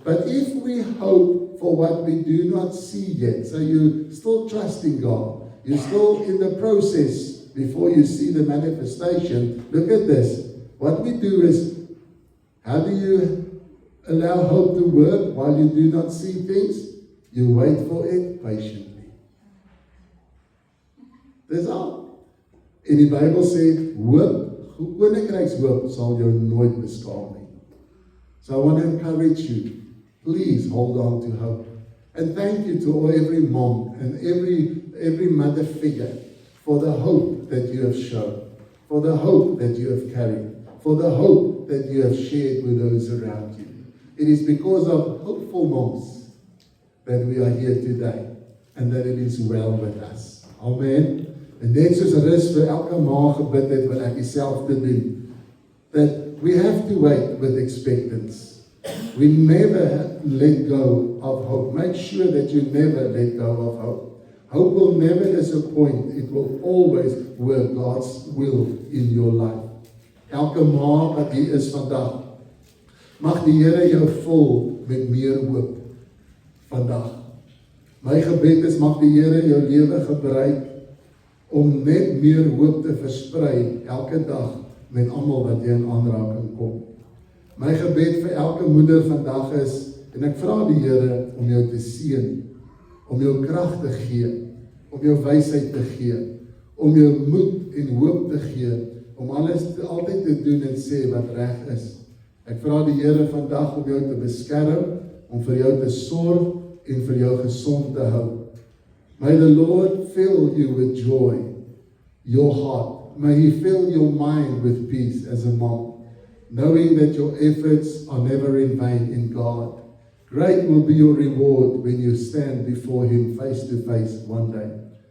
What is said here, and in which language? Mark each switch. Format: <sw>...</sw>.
<en>But if we hope for what we do not see yet, so you still trust in God, you're still in the process before you see the manifestation, look at this. What we do is, how do you allow hope to work while you do not see things? You wait for it patiently.</en> <af>Dis al. En die Bybel sê, hoop, koninkrykshoop sal jou nooit beskaam nie.</af> <en>So I want to encourage you, please hold on to hope. And thank you to every mom and every mother figure for the hope that you have shown, for the hope that you have carried, for the hope that you have shared with those around you. It is because of hopeful moms that we are here today and that it is well with us. Amen.</en> <af>En net soos rus vir elke ma gebid het, wil ek dieselfde doen.</af> <en>That we have to wait with expectance. We never let go of hope. Make sure that you never let go of hope. Hope will never disappoint. It will always work God's will in your life.</en> <af>Elke ma wat hier is vandag, mag die Here jou vul met meer hoop vandag. My gebed is, mag die Here jou lewe gebruik om net meer hoop te versprei elke dag met almal wat jy in aanraking kom. My gebed vir elke moeder vandag is, en ek vra die Here om jou te seën, om jou krag te gee, om jou wysheid te gee, om jou moed en hoop te gee, om alles altyd te doen en sê wat reg is. Ek vra die Here vandag om jou te beskerm, om vir jou te sorg en vir jou gesond te hou.</af> <en>May the Lord fill you with joy, your heart. May He fill your mind with peace as a mom, knowing that your efforts are never in vain in God. Great will be your reward when you stand before Him face to face one day.</en>